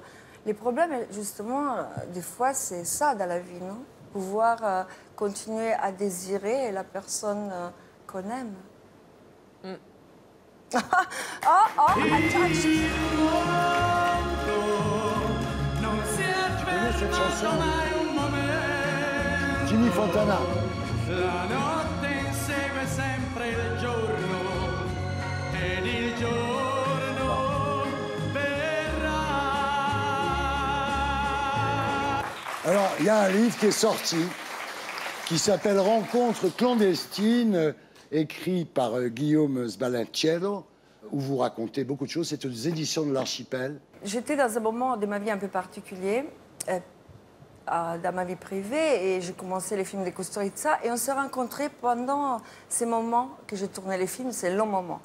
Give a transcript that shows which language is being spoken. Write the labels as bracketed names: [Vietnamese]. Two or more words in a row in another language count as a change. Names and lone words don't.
[French] Les problèmes, justement, des fois, c'est ça dans la vie, non? Pouvoir continuer à désirer la personne qu'on aime. Oh, attends, Tu connais cette chanson? Jimmy Fontana. [Italian] La notte insegue sempre il giorno ed il giorno verrà. [French] Alors, il y a un livre qui est sorti qui s'appelle Rencontres clandestines, écrit par Guillaume Sbalanciero, où vous racontez beaucoup de choses. C'est aux éditions de l'Archipel. J'étais dans un moment de ma vie un peu particulier, dans ma vie privée, et j'ai commencé les films de Kusturica, et on s'est rencontrés pendant ces moments que je tournais les films, ces longs moments.